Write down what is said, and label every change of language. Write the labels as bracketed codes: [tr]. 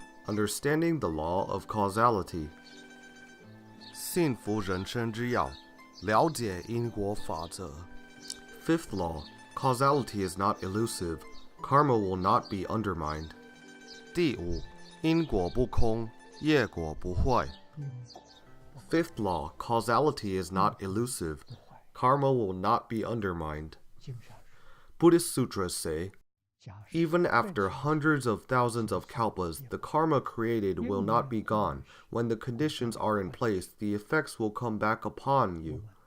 [en] Understanding the law of causality. [zh] 幸福人生之鑰，了解因果法则。 [en] Fifth law. Causality is not elusive. Karma will not be undermined. [zh] 第五，因果不空，业果不坏。 [en] Fifth law. Causality is not elusive. Karma will not be undermined. Buddhist sutras say, even after hundreds of thousands of kalpas, the karma created will not be gone. When the conditions are in place, the effects will come back upon you.